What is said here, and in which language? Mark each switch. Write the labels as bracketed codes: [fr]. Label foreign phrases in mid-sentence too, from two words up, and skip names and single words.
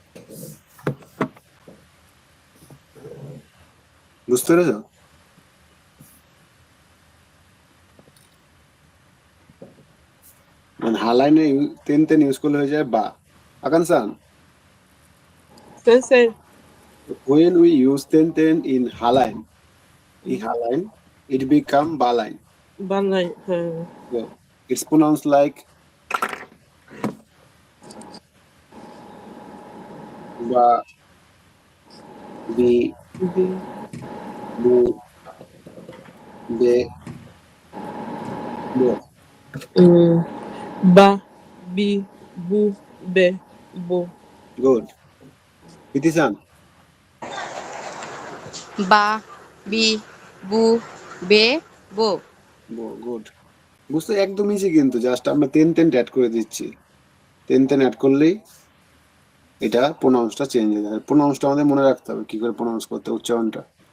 [bn] বুঝতে পেরেছো? মানে হালাইনে [ja] てん てん [bn] ইউজ করলে হয়ে যায় বা। আকান-san, [ja] Sensei. [en] when we use ten in haline, it become ba line. [ja] Banai. [en] So it's pronounced like Ba, Bi, B, [ja] Bu, Be, Bo. Ba, Bi, Bu, Be, Bo. [en] Good. Pitisan. [ja] ば び ぶ べ ぼ [en] Bo, good. [bn] বুঝতে একদম ইজি, কিন্তু জাস্ট আমরা তেন অ্যাড করে দিচ্ছি। তেন অ্যাড করলেই এটা প্রোনাউন্সটা চেঞ্জ হয়ে যাবে। প্রোনাউন্সটা আমাদের মনে রাখতে হবে কি করে প্রোনাউন্স করতে, উচ্চারণটা।